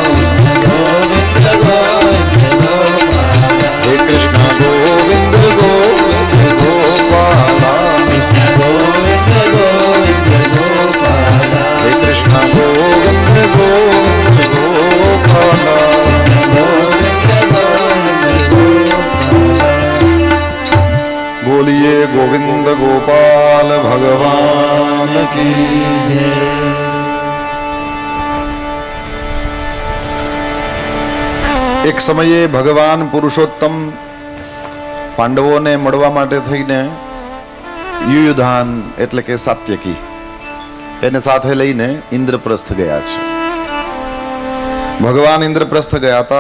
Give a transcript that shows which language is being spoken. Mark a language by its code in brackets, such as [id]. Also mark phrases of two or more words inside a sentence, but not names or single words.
[hi] हे कृष्ण गोविंद गोविंद गोपाला हे कृष्ण गोविंद गोविंद गोपाला बोलिए गोविंद गोपाल भगवान की जय। [gu] એક સમયે ભગવાન પુરુષોત્તમ પાંડવોને મળવા માટે થઈને યુયુધાન એટલે કે સાત્યકી એને સાથે લઈને ઇન્દ્રપ્રસ્થ ગયા છે. ભગવાન ઇન્દ્રપ્રસ્થ ગયા હતા.